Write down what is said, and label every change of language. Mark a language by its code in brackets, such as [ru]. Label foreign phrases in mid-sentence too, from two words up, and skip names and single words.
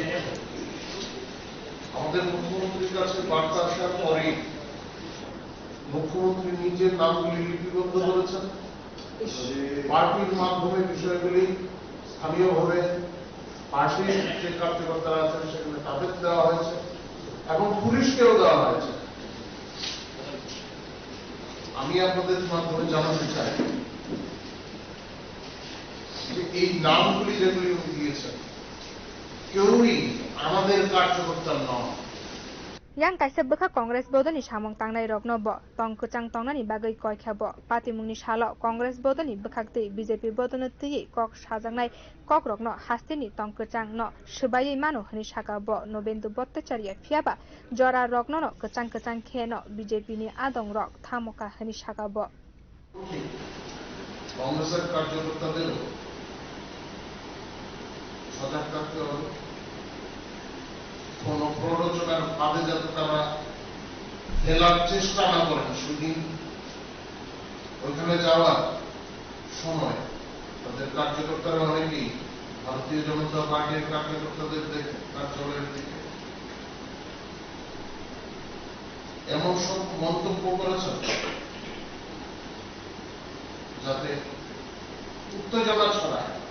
[bn] আমাদের মুখ্যমন্ত্রীর কাছে বার্তা আসার পরে মুখ্যমন্ত্রী নিজের নামগুলি লিপিবদ্ধ করেছেন, পার্টির মাধ্যমে বিষয়গুলি স্থানীয়ভাবে পার্টির যে কার্যকর্তারা আছেন সেখানে তাদের দেওয়া হয়েছে এবং পুলিশকেও দেওয়া হয়েছে। আমি আপনাদের মাধ্যমে জানাতে চাই যে এই নামগুলি যেগুলি উনি দিয়েছেন কেউই আমাদের কার্যকর্তা নয়। [trp] yang kaisa bukha Congress bodolni samung tangnai rokno bo tongkwchang tongnani bagui koikha bo patimungni salo Congress bodolni bukhaktui BJP bodolni tui kok sajaknai kok rokno hasteni tongkwchang no swbaiui mano hni saka bo Navendu Bhattacharya phiaba jora rokno no kwchang khe no BJP ni Adong rok thamoka hni saka bo [bn] কংগ্রেসের কার্যকর্তাদেরও সজাগ থাকতে হবে, কোন প্ররোচনার ফাঁদে যাতে তারা ফেলার চেষ্টা না করেন। সেদিন ওইখানে যাওয়ার সময় তাদের কার্যকর্তারা অনেকেই ভারতীয় জনতা পার্টির কার্যকর্তাদের কার্যালয়ের দিকে এমন সব মন্তব্য করেছেন যাতে উত্তেজনা ছড়ায়।